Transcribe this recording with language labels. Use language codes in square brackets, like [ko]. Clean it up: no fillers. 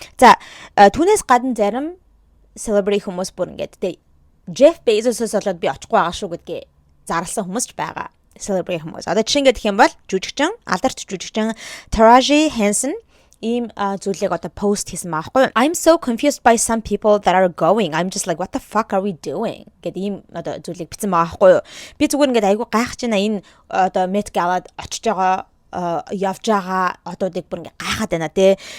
[mn] За түүнээс гадна зарим celebrity хүмүүс бүр ингээд Jeff Bezos-оос болоод би очихгүй байгаа шүү гэдгээ зарласан хүмүүс ч байгаа. Celebrity хүмүүс. Одоо жишээ гэх юм бол жүжигчин, алдарч жүжигчин Taraji Henson ийм зүйлийг одоо пост хийсэн байхгүй. [en] I'm so confused by some people that are going. I'm just like what the fuck are we doing? [mn] Гэт ийм одоо зүйлийг бичсэн байгаа байхгүй. Би зүгээр ингээд айгүй гайхаж байна энэ одоо Met Gala-д очиж байгаа явж байгаа одуудыг бүр ингээд гайхаад байна те.